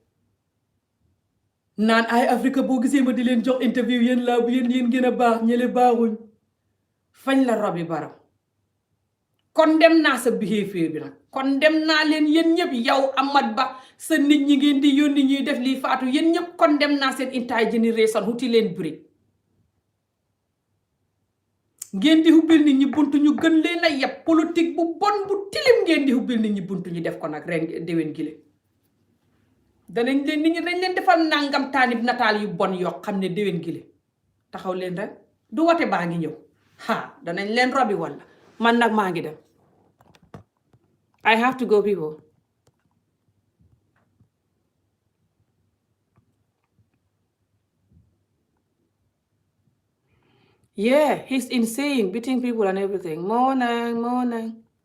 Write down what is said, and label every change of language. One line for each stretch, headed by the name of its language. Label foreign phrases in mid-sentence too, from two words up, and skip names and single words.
Wolof: naan ay Afrique boo gisee ma di leen jox interview yéen laa bu yéen gën a baax ñële baaxuñ fañ la robi Barrow kon dem naa sa behavior bi nag kon dem naa leen yéen ñëpp yow Amat Bah sa nit ñi ngeen di yónni ñuy def lii Fatou yéen ñëpp kon dem naa seen
English: entire generation
Wolof: huti leen break ngeen di hubbil nit ñi buntu ñu gën leen a yeb politique bu bon bu tilim ngeen di hubbil nit ñi buntu ñu def ko nag ren déwén gile danañ leen nit ñi dañ leen defal nangam taanib nataal yu bon yoo xam ne déwén gile taxaw leen rek du wote baa ngi ñëw danañ leen robi walla man nag maa ngi dem
English: I have to go people yeah he's insane beating people and everything morning